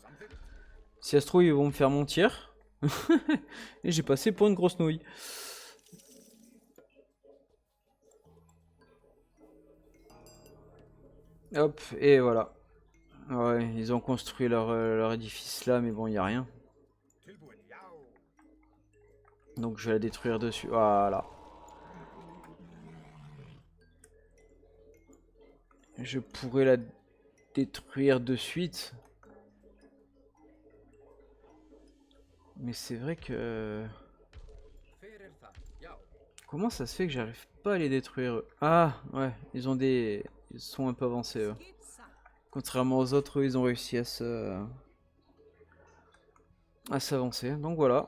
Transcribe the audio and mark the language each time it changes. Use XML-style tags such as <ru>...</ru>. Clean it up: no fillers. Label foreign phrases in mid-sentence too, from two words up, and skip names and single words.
<fr>Si ça se trouve, ils vont me faire mentir. Et j'ai passé pour une grosse nouille. Hop, et voilà. Ouais, ils ont construit leur édifice là, mais bon, il n'y a rien.</fr> <is>Tilbúin. Já.</is> <fr>Donc je vais la détruire dessus. Voilà. Je pourrais la détruire de suite. Mais c'est vrai que...</fr> <is>Fyrir það. Já.</is> <fr>Comment ça se fait que j'arrive pas à les détruire eux? Ah, ouais, ils ont des... Ils sont un peu avancés eux. Contrairement aux autres, eux, ils ont réussi à s'avancer. Donc voilà.</fr>